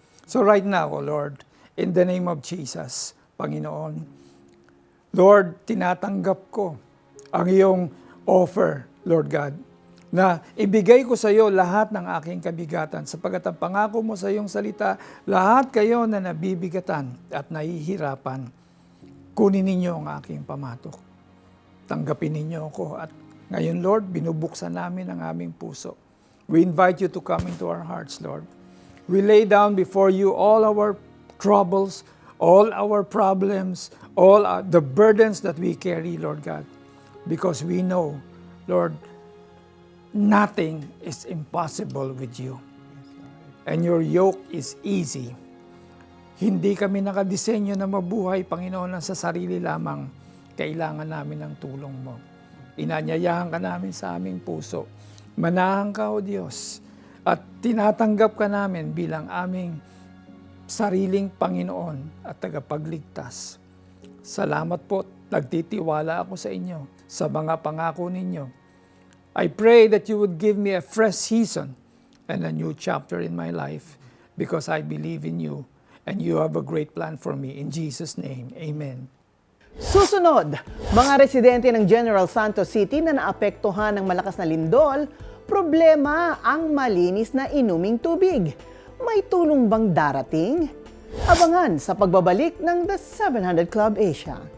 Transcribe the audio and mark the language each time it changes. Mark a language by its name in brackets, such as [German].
[English] So right now, O Lord, in the name of Jesus, [Filipino] Panginoon, Lord, tinatanggap ko ang iyong offer, Lord God, na ibigay ko sa iyo lahat ng aking kabigatan sapagkat ang pangako mo sa iyong salita, lahat kayo na nabibigatan at nahihirapan, kunin ninyo ang aking pamatok. Tanggapin ninyo ako at ngayon, Lord, binubuksan namin ang aming puso. [English] We invite you to come into our hearts, Lord. We lay down before you all our troubles, all our problems, all the burdens that we carry, Lord God, because we know, Lord, nothing is impossible with you. And your yoke is easy. [Filipino] Hindi kami nakadisenyo na mabuhay, Panginoon, sa sarili lamang. Kailangan namin ng tulong mo. Inanyayahan ka namin sa aming puso. Manahan ka, O Diyos, at tinatanggap ka namin bilang aming sariling Panginoon at tagapagligtas. Salamat po, nagtitiwala ako sa inyo, sa mga pangako ninyo. [English] I pray that you would give me a fresh season and a new chapter in my life because I believe in you and you have a great plan for me. In Jesus' name, amen. [Filipino] Susunod, mga residente ng General Santos City na naapektuhan ng malakas na lindol, problema ang malinis na inuming tubig. May tulong bang darating? Abangan sa pagbabalik ng The 700 Club Asia.